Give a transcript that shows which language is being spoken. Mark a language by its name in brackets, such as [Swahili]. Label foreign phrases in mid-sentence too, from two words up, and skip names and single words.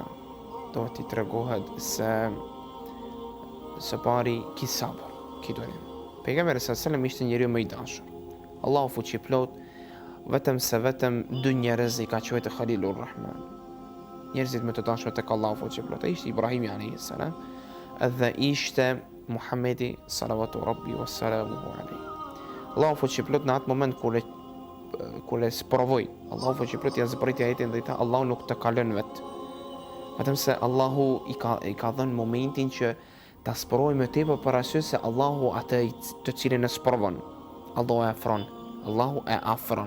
[Albanian] Do t'i tregohet se së pari ki sabër, ki durim. Pejgamberi [Arabic] صلى الله عليه وسلم [Albanian] ishte njeriu më i dashur. Allahu fuqi plot, vetëm dy njerëz i ka quajtur [Arabic] خليل الرحمن. [Albanian] Njerëzit më të dashur tek Allahu fuqi plot. Ishte Ibrahimi [Arabic] عليه السلام [Albanian] dhe ishte Muhamedi [Arabic] صلى الله ربي وسلامه عليه. [Albanian] Allahu fuqi plot në atë moment kur e sprovoi, Allahu fuqi plot ja zbriti ajetin dhe i tha Allahu nuk të ka lënë vet. Vetëm se Allahu i ka dhënë momentin që ta sprovoj më tepër për arsye se Allahu atë të cilin e sprovon, Allahu e afron.